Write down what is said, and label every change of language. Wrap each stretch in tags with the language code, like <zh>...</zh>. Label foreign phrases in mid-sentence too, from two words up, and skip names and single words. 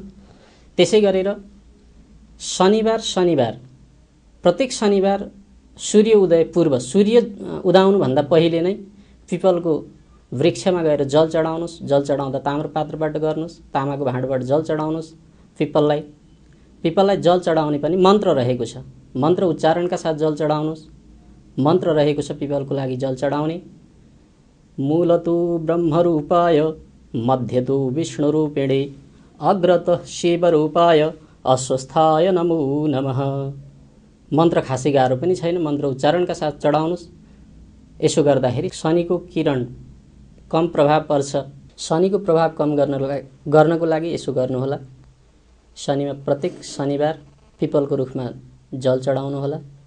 <ne>त्यसै गरेर शनिबार प्रत्येक शनिबार सूर्य उदय पूर्व, सूर्य उदाउनु भन्दा पहिले नै पिपलको वृक्षमा गएर जल चढाउनुस्। जल चढाउँदा ताम्रपात्रबाट गर्नुस्। तामाको भाँडोबाट जल चढाउनुस्। पिपललाई जल चढाउने पनि मन्त्र रहेको छ। मन्त्र उच्चारणका साथ जल चढाउनुस्। मन्त्र रहेको छ पिपलको लागि जल चढाउने।</ne> <sa>मूलतु ब्रह्मरूपाय मध्यतु विष्णुरूपिणे अग्रतः शिवरूपाय अस्वस्थाय नमो नमः।</sa> <ne>मन्त्र खासै गाह्रो पनि छैन। मन्त्र उच्चारणका साथ चढाउनुस्। यसो गर्दाखेरि शनिको किरण कम प्रभाव पर्छ। शनिको प्रभाव कम गर्नको लागि यसो गर्नुहोला। शनिमा प्रत्येक शनिबार पिपलको रुखमा जल चढाउनुहोला।</ne>